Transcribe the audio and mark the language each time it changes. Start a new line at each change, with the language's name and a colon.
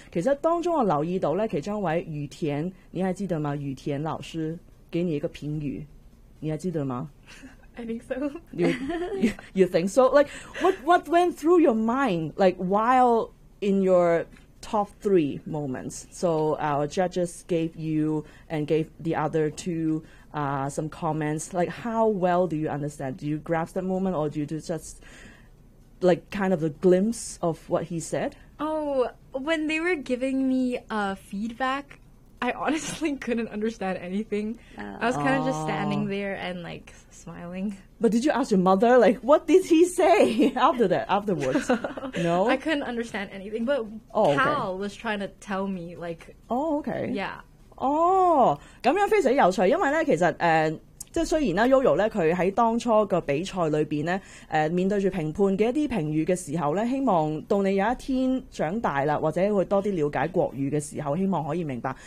Cantonese: 其實當中我留意到咧，其中一位雨田，你係知道嗎？雨田老師給你一個評語，你係知道嗎？
English: I think so. you think so? Like, what went through your mind, like, while in your top three moments? So our judges gave you and gave the other two some comments. Like, how well do you understand? Do you grasp that moment, or do you just, like, kind of a glimpse of what he said? Oh, when they were giving me feedback... I honestly couldn't understand anything. I was kind of just standing there and like smiling. But did you ask your mother? Like, what did he say after that? Afterwards, no. I couldn't understand anything. But Cal was trying to tell me like. Oh, okay. Yeah.
Cantonese: Oh, 咁樣非常有趣，因為咧其實即係雖然啦 ，Yo-Yo 咧佢喺當初個比賽裏邊咧面對住評判嘅一啲評語嘅時候咧，希望到你有一天長大啦，或者會多啲了解國語嘅時候，希望可以明白。